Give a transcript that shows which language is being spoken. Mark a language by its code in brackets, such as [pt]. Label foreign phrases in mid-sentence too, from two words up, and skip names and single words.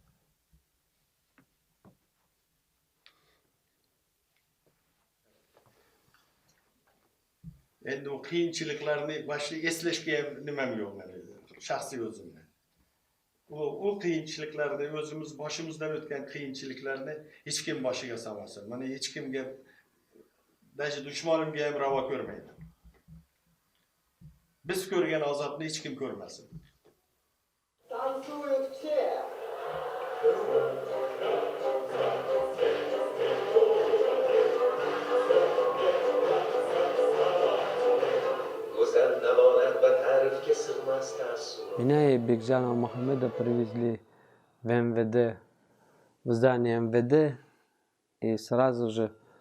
[uz] Endi u qiyinchiliklarni boshqa eslashga ham nimam yo'q meni shaxsiy o'zimni. U qiyinchiliklarni o'zimiz boshimizdan o'tgan qiyinchiliklarni hech kim boshiga solmasin. Mana hech kimga даже dushmanimga ham ravo ko'rmaydi. Biz ko'rgan azobni hech kim ko'rmasin. [ru] Меня и Бекжана Мухаммеда привезли в МВД, в здание МВД, и сразу же